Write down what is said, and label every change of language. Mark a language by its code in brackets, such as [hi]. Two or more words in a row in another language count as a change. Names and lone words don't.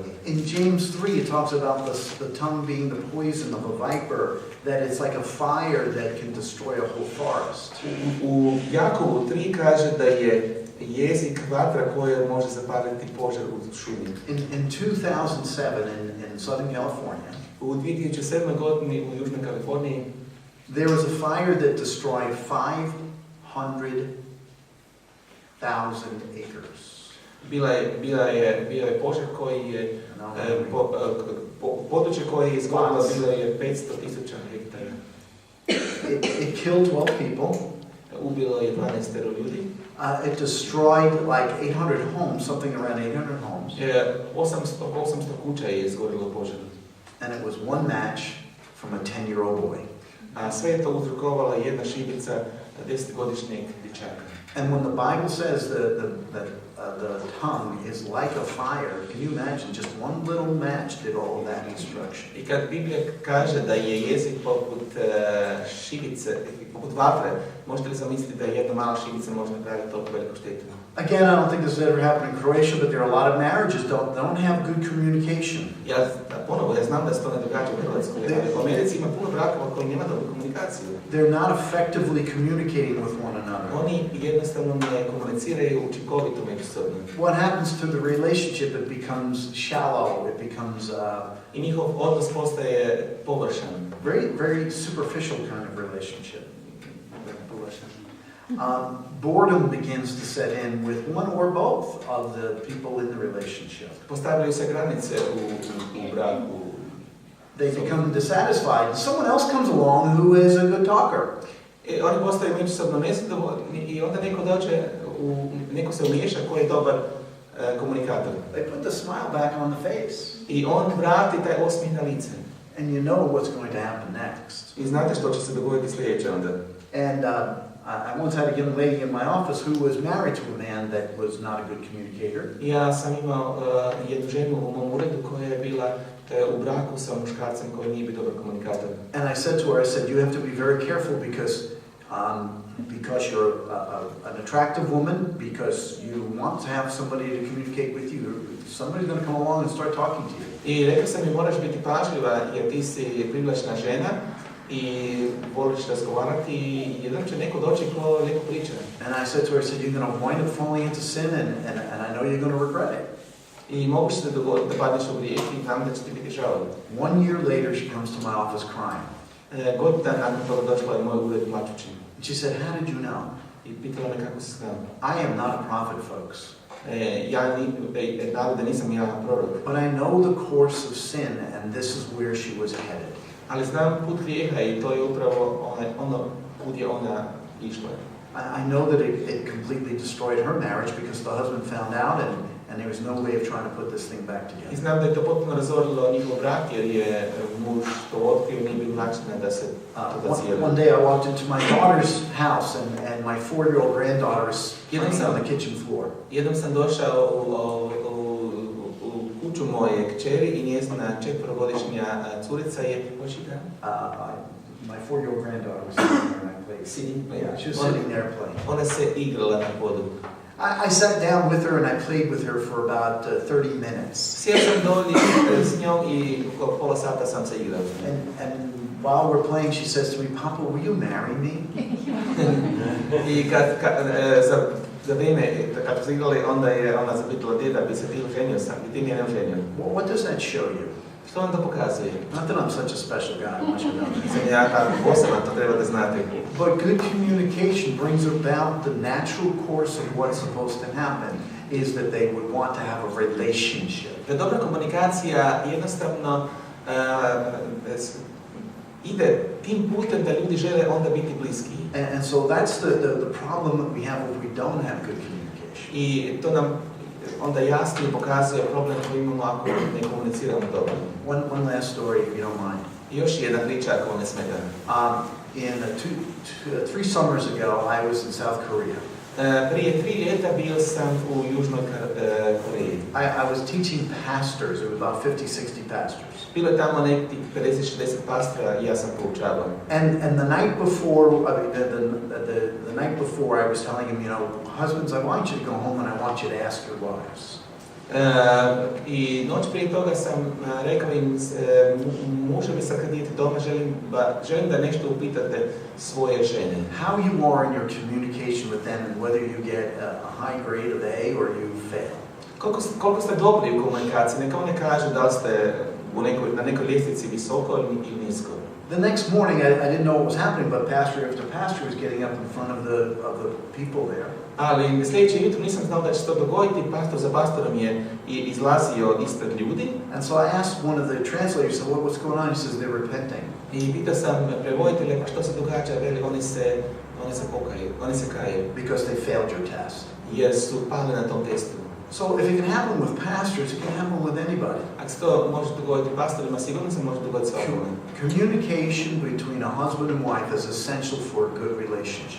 [en] In James 3, it talks about the tongue being the poison of a viper, that it's like a fire that can destroy a whole forest. [hr] U Jakovu 3 kaže da je jezik vatra koja može zapaliti požar u šumi. [en] In 2007 in Southern California, [hr] U 2007. godini u Južnoj Kaliforniji [en] there was a fire that destroyed 500,000 acres. [hr] bio je požar koji je područje koje je izgorilo bilo je 500,000 hektara. [en] It killed 12 people. [hr] Ubilo je 12 ljudi. [en] It destroyed like 800 homes, something around 800 homes. [hr] 800 kuća je izgorilo požar. [en] And it was one match from a 10-year-old boy. [hr] A sve je to uzrokovala jedna šibica 10-godišnjeg dječaka. [en] And when the Bible says that the tongue is like a fire, can you imagine just one little match did all of that destruction? [hr] I kad Biblija kaže da je jezik poput šibice, poput vatre, možete li zamisliti da jedna mala šibica može napraviti toliko veliku štetu? [en] Again, I don't think this has ever happened in Croatia, but there are a lot of marriages don't have good communication. [hr] Ja znam da se to ne događa u Hrvatskoj, ali u Americi ima puno brakova koji nema dobru komunikaciju. [en] They're not effectively communicating with one another. [hr] Oni jednostavno ne komuniciraju učinkovito međusobno. [en] What happens to the relationship? It becomes shallow. It becomes [hr] I njihov odnos postaje površan. [en] very superficial kind of relationship. Boredom begins to set in with one or both of the people in the relationship. [hr] Postavljaju se granice u braku. [en] They become dissatisfied. Someone else comes along who is a good talker. [hr] Oni postaju međusobno nezadovoljni i onda neko se umiješa koji je dobar komunikator. [en] They put the smile back on the face. [hr] I on vrati taj osmijeh na lice. [en] And you know what's going to happen next. [hr] I znate što će se dogoditi sljedeće onda. [en] And I once had a young lady in my office who was married to a man that was not a good communicator. [hr] Ja sam imao jednu ženu u mom uredu koja je bila u braku sa muškarcem koji nije bio dobar komunikator. [en] And I said to her, you have to be very careful because you're an attractive woman, because you want to have somebody to communicate with you. Somebody's going to come along and start talking to you. [hr] I rekao sam mi, moraš biti pažljiva jer ti si privlačna žena i voliš razgovarati i jedan će neko doći ko neko priča. [en] And I said to her, you're going to wind up falling into sin and I know you're going to regret it. [hr] I mogu se dogoditi da padneš u grijeh i znam da će ti biti žao. [en] 1 year later she comes to my office crying. [hr] Godinu dana nakon toga došla je u moj ured plačući. [en] And she said, how did you know? [hr] I pitala me kako se znam. [en] I am not a prophet, folks. [hr] Narode, nisam ja prorok. [en] But I know the course of sin and this is where she was headed. [hr] Ali znam put grijeha i to je upravo ono put je ona išla. [en] I know that it completely destroyed her marriage because the husband found out and there was no way of trying to put this thing back together. [hr] I znam da je to potpuno razorilo njihov brak jer je muž to otkrio, nije bilo načina da se to cijeli. [en] One day I walked into my daughter's house and my 4-year-old granddaughter is playing on the kitchen floor. [hr] Jednom sam došao u kuću moje kćeri i njezina 4-godišnja curica je [en] my 4-year-old granddaughter was sitting there and I played. Yeah, she was sitting there playing. [hr] Ona se igrala na podu. [en] I sat down with her and I played with her for about 30 minutes. [hr] Sjeo sam dolje s njom i pola sata sam se igrao. [en] And while we're playing, she says to me, Papa, will you marry me? [hr] I za vrijeme kad su igrali, onda je ona zapitala, deda, bi se ti ženio sam, i ti mi je ne ženio. [en] What does that show you? [hr] Što vam to pokazuje? [en] Not that I'm such a special guy, I want you to know. [hr] Nisam ja tako poseban, to treba da znate. [en] But good communication brings about the natural course of what's supposed to happen, is that they would want to have a relationship. [hr] Da dobra komunikacija jednostavno ide tim putem da ljudi žele onda biti bliski. [en] And so that's the problem that we have if we don't have good communication. [hr] I to nam onda jasno pokazuje problem koji imamo ako ne komuniciramo dobro. [en] One last story, if you don't mind. [hr] Još jedna priča ako ne smeta. [en] In 3 summers ago, I was in South Korea. [hr] Prije 3 ljeta bio sam u Južnoj Koreji. [en] I was teaching pastors. There was about 50, 60 pastors. [hr] Bilo je tamo nekih 50-60 pastora i ja sam poučavao. [en] And the night before, the night before, I was telling him, you know, husbands, I want you to go home and I want you to ask your wives. [hr] I noć prije toga sam rekao im, muževi sad kad idete doma, želim da nešto upitate svoje žene. [en] How you are in your communication with them and whether you get a high grade of A or you fail. [hr] Koliko ste dobri u komunikaciji, neka one kažu da li ste na nekoj ljestvici visoko ili nisko. [en] The next morning, I didn't know what was happening, but pastor after pastor was getting up in front of the people there. [hr] Ali sljedeće jutro nisam znao da će se to dogoditi, pastor za pastorom je izlazio ispred ljudi. [en] And so I asked one of the translators, so what's going on? He says they're repenting. [hr] I pitao sam prevoditelja, pa što se događa, veli, oni se kaju. [en] Because they failed your test. [hr] Jer su pali na tom testu. [en] So if it can happen with pastors, it can happen with anybody. [hr] Ako se to može dogoditi pastorima, sigurno se može dogoditi svakome. [en] Communication between a husband and wife is essential for a good relationship.